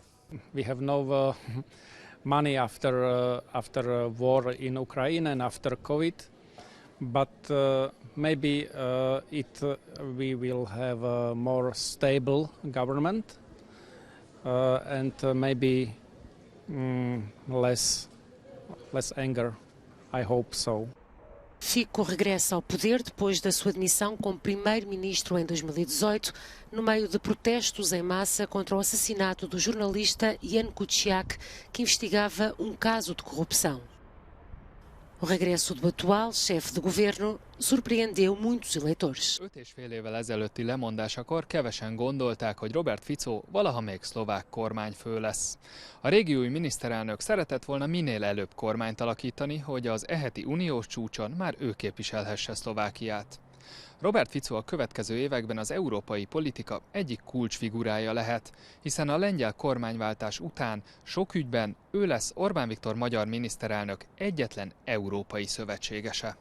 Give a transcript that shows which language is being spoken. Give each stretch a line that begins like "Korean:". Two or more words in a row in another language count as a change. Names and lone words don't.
English: We have no money after war in Ukraine and after COVID, but maybe we will have a more stable government and maybe less anger. I hope so.
Portuguese: Fico regressa ao poder depois da sua demissão como primeiro-ministro em 2018, no meio de protestos em massa contra o assassinato do jornalista Jan Kuciak, que investigava um caso de corrupção. O regresso do atual chefe de governo surpreendeu muitos eleitores.
Hungarian: 5,5 évvel ezelőtti lemondásakor kevesen gondolták, hogy Robert Fico valaha még szlovák kormányfő lesz. A régiói miniszterelnök szeretett volna minél előbb kormányt alakítani, hogy az eheti uniós csúcson már ő képviselhesse Szlovákiát. Robert Fico a következő években az európai politika egyik kulcsfigurája lehet, hiszen a lengyel kormányváltás után sok ügyben ő lesz Orbán Viktor magyar miniszterelnök egyetlen európai szövetségese.